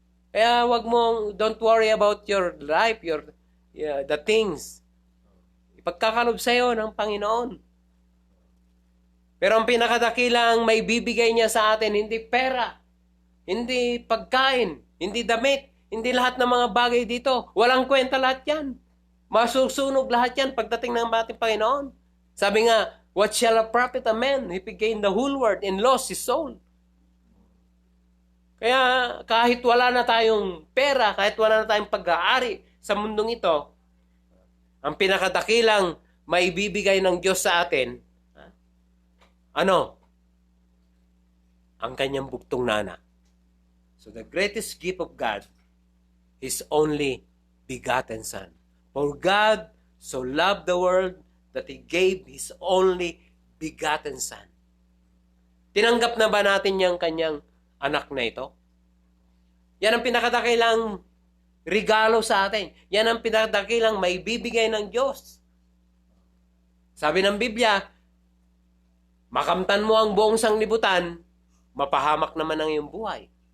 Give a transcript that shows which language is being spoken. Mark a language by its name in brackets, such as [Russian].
[English] Kaya don't worry about your life, the things. [Filipino] Ipagkakalob sa iyo ng Panginoon. Pero ang pinakadakilang may bibigay niya sa atin, hindi pera, hindi pagkain, hindi damit, hindi lahat ng mga bagay dito. Walang kwenta lahat yan. Masusunog lahat yan pagdating ng ating Panginoon. Sabi nga, [English] what shall a profit a man if he gain the whole world and lost his soul? [Filipino] Kaya kahit wala na tayong pera, kahit wala na tayong pag-aari sa mundong ito, ang pinakadakilang maibibigay ng Diyos sa atin, ang kanyang bugtong na anak. [English] So the greatest gift of God is only begotten Son. For God so loved the world that He gave His only begotten Son. [Filipino] Tinanggap na ba natin yung kanyang anak na ito? Yan ang pinakadakilang regalo sa atin. Yan ang pinakadakilang maibibigay ng Diyos. Sabi ng Biblia, makamtan mo ang buong sanglibutan, mapahamak naman ang iyong buhay.